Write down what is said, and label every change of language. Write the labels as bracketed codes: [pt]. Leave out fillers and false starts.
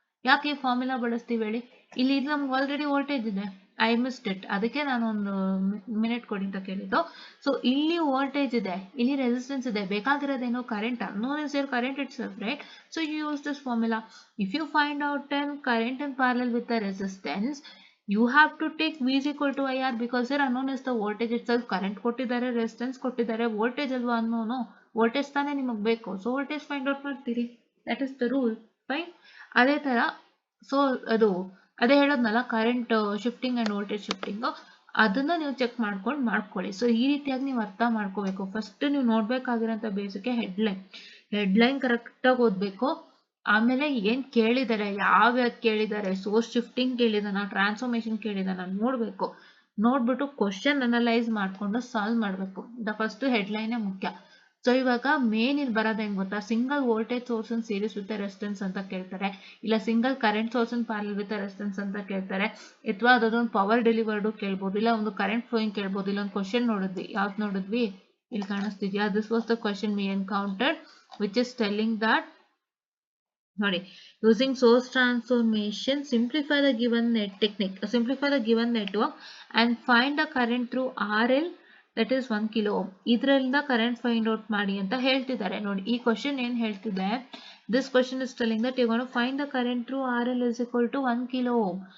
[kn] ಯಾಕೆ ಈ ಫಾರ್ಮುಲಾ ಬಳಸ್ತೀವಿ ಹೇಳಿ? ಇಲ್ಲಿ ಇದು ನಮ್ಗೆ ಆಲ್ರೆಡಿ ವೋಲ್ಟೇಜ್ ಇದೆ, [en] I missed it, [kn] ಅದಕ್ಕೆ ನಾನು ಒಂದು ಮಿನಿಟ್ ಕೊಡಿ ಅಂತ ಕೇಳಿದ್ದು. ಸೊ ಇಲ್ಲಿ ವೋಲ್ಟೇಜ್ ಇದೆ, ಇಲ್ಲಿ ರೆಸಿಸ್ಟೆನ್ಸ್ ಇದೆ, ಬೇಕಾಗಿರೋದೇನು current. [en] Unknown is your current itself, right? So you use this formula. If you find out an current in parallel with the resistance, you have to take V is equal to IR, because here unknown is the voltage itself. [kn] Current ಕೊಟ್ಟಿದ್ದಾರೆ, resistance ಕೊಟ್ಟಿದ್ದಾರೆ, voltage ಅಲ್ವಾ ಅನ್ನೋನು? Voltage ತಾನೇ ನಿಮಗೆ ಬೇಕು. So voltage find out ಮಾಡ್ತೀರಿ. [en] That is the rule. [kn] Fine. ಅದೇ ತರ, ಸೊ ಅದೇ ಹೇಳೋದ್ನಲ್ಲ, current shifting and voltage shifting, ಅದನ್ನ ನೀವು ಚೆಕ್ ಮಾಡ್ಕೊಳ್ಳಿ. ಸೊ ಈ ರೀತಿಯಾಗಿ ನೀವು ಅರ್ಥ ಮಾಡ್ಕೋಬೇಕು. ಫಸ್ಟ್ ನೀವು ನೋಡ್ಬೇಕಾಗಿರೋಂಥ ಬೇಸಿಕ್ ಹೆಡ್ಲೈನ್ ಕರೆಕ್ಟಾಗಿ ಓದ್ಬೇಕು. ಆಮೇಲೆ ಏನ್ ಕೇಳಿದ್ದಾರೆ, ಯಾವ್ಯಾವ್ದು ಕೇಳಿದ್ದಾರೆ, ಸೋರ್ಸ್ ಶಿಫ್ಟಿಂಗ್ ಕೇಳಿದಾನ, ಟ್ರಾನ್ಸ್ಫಾರ್ಮೇಶನ್ ಕೇಳಿದಾನ ನೋಡ್ಬೇಕು. ನೋಡ್ಬಿಟ್ಟು ಕ್ವಶನ್ ಅನಲೈಸ್ ಮಾಡ್ಕೊಂಡು ಸಾಲ್ವ್ ಮಾಡಬೇಕು. ಫಸ್ಟ್ ಹೆಡ್ಲೈನೇ ಮುಖ್ಯ. ಸೊ ಇವಾಗ ಮೇನ್ ಇಲ್ಲಿ ಬರೋದು ಹೆಂಗ್ ಗೊತ್ತಾ, [en] single voltage source in series with resistance [kn] ಅಂತ ಕೇಳ್ತಾರೆ, ಇಲ್ಲ [en] single current source in parallel with resistance [kn] ಅಂತ ಕೇಳ್ತಾರೆ, ಅಥವಾ ಅದೊಂದು ಪವರ್ ಡೆಲಿವರ್ಡ್ ಕೇಳ್ಬೋದು, ಇಲ್ಲ ಒಂದು ಕರೆಂಟ್ ಫ್ಲೋಯಿಂಗ್ ಕೇಳ್ಬೋದು. ಇಲ್ಲ ಒಂದು ಕ್ವಶನ್ ನೋಡಿದ್ವಿ, ಯಾವ್ದು ನೋಡಿದ್ವಿ ಇಲ್ಲಿ ಕಾಣಿಸ್ತಿದ್ಯಾ, [en] This was the question we encountered which is telling that ನೋಡಿ, using source transformation simplify the given simplify the given network and find the current through RL that is 1 kilo ohm. [kn] ಇದರಿಂದ current find out ಮಾಡಿ ಅಂತ ಹೇಳ್ತಿದ್ದಾರೆ. ನೋಡಿ ಈ question ಏನ್ ಹೇಳ್ತಿದೆ, [en] this question is telling that you're going to find the current through RL is equal to 1 kilo ohm.